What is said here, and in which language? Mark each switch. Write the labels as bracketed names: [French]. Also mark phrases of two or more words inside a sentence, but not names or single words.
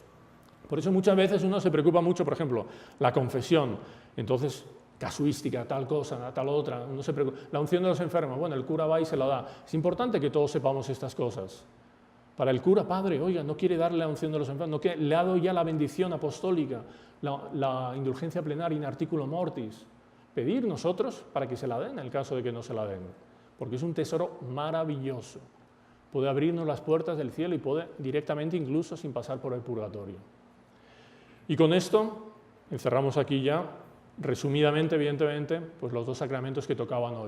[Spanish] Por eso muchas veces uno se preocupa mucho, por ejemplo, la confesión, entonces casuística, tal cosa, tal otra, uno se preocupa. La unción de los enfermos, bueno, el cura va y se la da. Es importante que todos sepamos estas cosas. Para el cura, padre, oiga, no quiere darle la unción de los enfermos, no le ha dado ya la bendición apostólica, la indulgencia plenaria [Latin] in articulo mortis. [Spanish] Pedir nosotros para que se la den en el caso de que no se la den, porque es un tesoro maravilloso. Puede abrirnos las puertas del cielo y puede directamente, incluso sin pasar por el purgatorio. Y con esto encerramos aquí ya, resumidamente, evidentemente, pues los dos sacramentos que tocaban hoy.